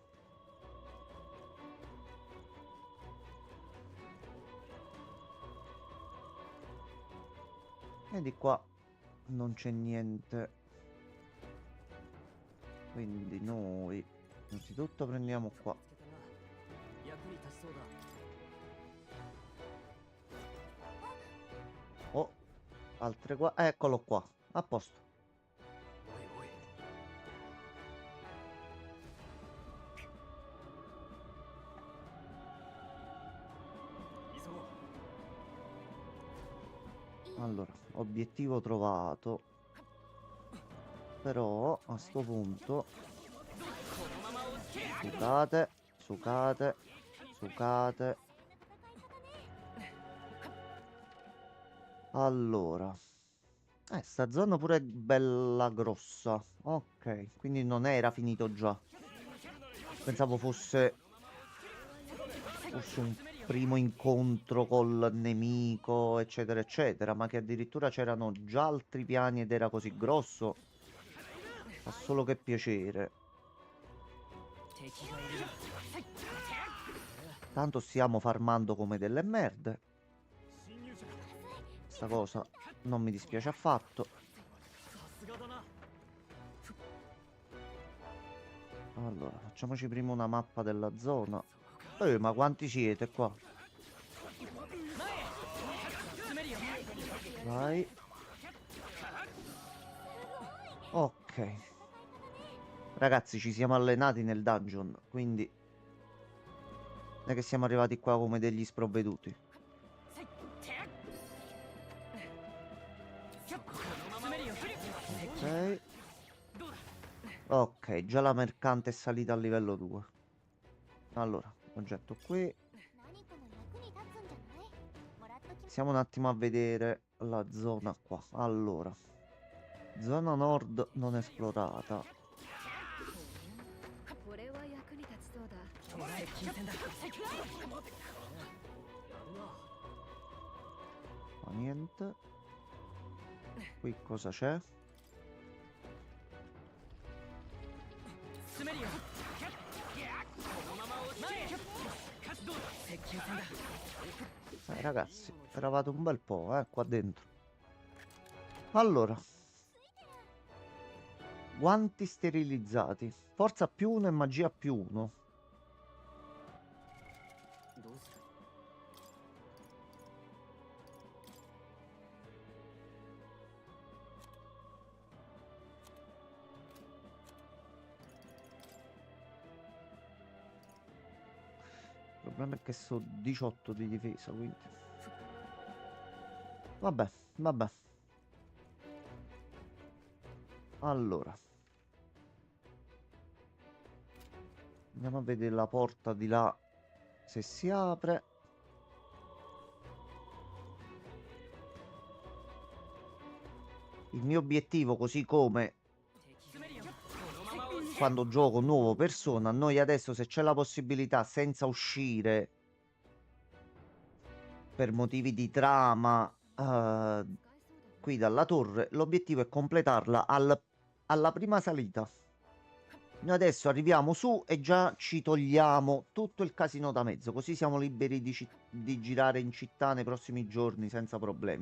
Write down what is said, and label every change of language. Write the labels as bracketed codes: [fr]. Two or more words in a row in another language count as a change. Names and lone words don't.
[it] E di qua non c'è niente. Quindi noi innanzitutto prendiamo qua. [ja] 役に立ちそうだ [it] Oh, altre qua. Eccolo qua. A posto. [ja] おいおい 急ごう [it] Allora, obiettivo trovato. Però a sto punto sucate, sucate, sucate. Allora, sta zona pure è bella grossa. Ok, quindi non era finito già. Pensavo fosse un primo incontro col nemico, eccetera, eccetera, ma che addirittura c'erano già altri piani ed era così grosso. Fa solo che piacere. [ja] 敵がいるな [it] Tanto stiamo farmando come delle merde. [ja] 侵入者だ [it] Questa cosa non mi dispiace affatto. [ja] さすがだな [it] Allora, facciamoci prima una mappa della zona. Ma quanti siete qua? [ja] 進めるよ [it] Vai. Ok. Ragazzi, ci siamo allenati nel dungeon, quindi non è che siamo arrivati qua come degli sprovveduti. [ja] 進めるよ [it] Ok. Ok, già la mercante è salita a livello 2. Allora, oggetto qui. [ja] 何かの役に立つんじゃない？もらっときます。 [it] Stiamo un attimo a vedere la zona qua. Allora, zona nord non esplorata. [ja] これは役に立ちそうだ。接近戦だ [it] Ma niente. Qui cosa c'è? [ja] 進めるよこのまま落ち着けどうだ接近戦だ [it] Ragazzi, eravate un bel po', qua dentro. Allora. Guanti sterilizzati. Forza più 1 e magia più 1. [ja] どうする [it] Il problema è che so 18 di difesa, quindi. Vabbè, vabbè. Allora. Andiamo a vedere la porta di là se si apre. Il mio obiettivo, così come [ja] 進めるよこのまま落ち着け [it] quando gioco nuovo persona, noi adesso se c'è la possibilità senza uscire per motivi di trama qui dalla torre, l'obiettivo è completarla alla prima salita. Noi adesso arriviamo su e già ci togliamo tutto il casino da mezzo, così siamo liberi di girare in città nei prossimi giorni senza problemi.